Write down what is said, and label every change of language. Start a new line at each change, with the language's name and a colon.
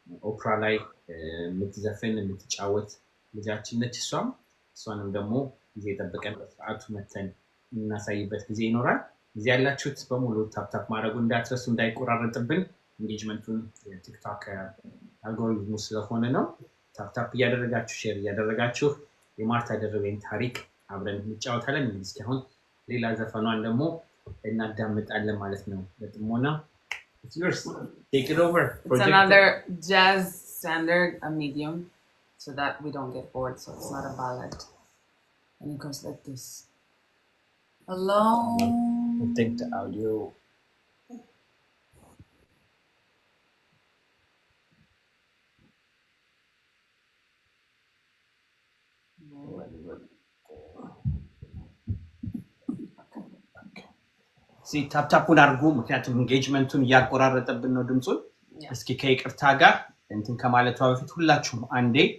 Amharic: ኦፕራ ላይ የምትዘፍን የምትጫወት ልጃችን ነች። እሷንም ደግሞ ጊዜ ጠብቀን በሰዓቱ መተን እናሳይበት ጊዜ ይኖራል። እዚህ ያላችሁት በሙሉ ታፕታፕ ማድረጉ እንዳትረሱ፣ እንዳይቆራረጥብን። ኢንጌጅመንቱን ቲክቶክ አልጎሪዝሙ ስለሆነ ነው። ታፕታፕ እያደረጋችሁ ሼር እያደረጋችሁ የማርታ ደርቤን ታሪክ አብረን እንጫወታለን። እንግዲህ እስካሁን ሌላ ዘፈኗን ደግሞ እናዳምጣለን ማለት ነው በጥሞና
English: it's yours take it over It's another jazz standard, a medium, so that we don't get bored, so it's not a ballad. And it goes like this. Alone. I think the audio see
Amharic: ታፕታፑን አድርጉ ምክንያቱም ኢንጌጅመንቱን ያቆራረጠብን ነው ድምጹን እስኪ ከይቅርታ ጋር እንትን ከማለቷ በፊት ሁላችሁም አንዴ